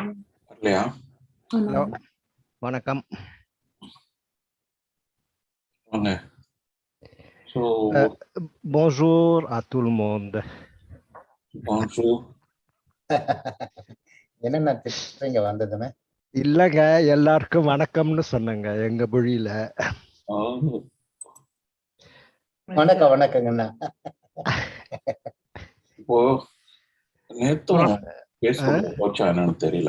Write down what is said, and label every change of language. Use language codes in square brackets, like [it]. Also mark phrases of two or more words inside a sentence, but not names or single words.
[ta] இல்லையா? ஹலோ வணக்கம். வாங்க. So [fr] Bonjour à tout le monde. bonjour. [ta] என்னென்ன திட்டுறீங்க வந்ததுமே? இல்லங்க எல்லாருக்கும் வணக்கம்னு சொன்னங்க எங்க மொழியில. வணக்கம் வணக்கங்கண்ணா. இப்போ நேத்தும் ஃபேஸ்புக்ல போச்சா என்னன்னு தெரியல.